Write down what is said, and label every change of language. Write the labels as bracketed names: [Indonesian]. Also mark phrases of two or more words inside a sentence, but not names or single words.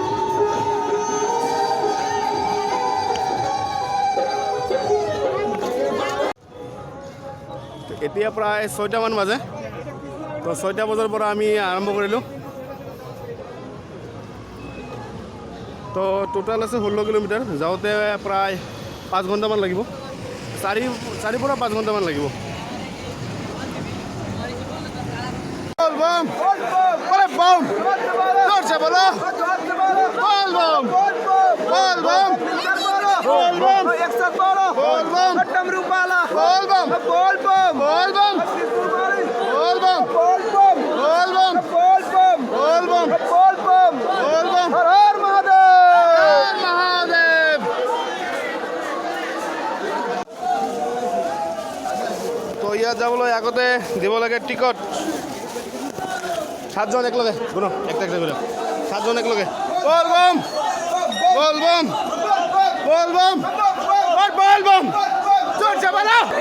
[Assamese] এতিয়া প্ৰায় 6টামান বাজে। তো 6টা বজাৰ পৰা আমি আৰম্ভ কৰিলোঁ। তো টোটাল আছে 16 কিলোমিটাৰ। যাওঁতে প্ৰায় 5 ঘণ্টামান লাগিব, 4 পৰা 5 ঘণ্টামান লাগিব। [Hindi] बोलबम बोले बम जोर से बोलो बोलबम बोलबम बोलबम 112 बोलबम डमरू वाला बोलबम बोलबम बोलबम बोलबम बोलबम बोलबम बोलबम बोलबम बोलबम बोलबम हर हर महादेव महादेव। [Assamese] তো ইয়াত যাবলৈ আগতে দিব লাগে টিকট। 7 জন একলগে শুনো একটা একটা করে 7 জন একলগে [Hindi] बोलबम बोलबम बोलबम और बोलबम जोर से बोलो।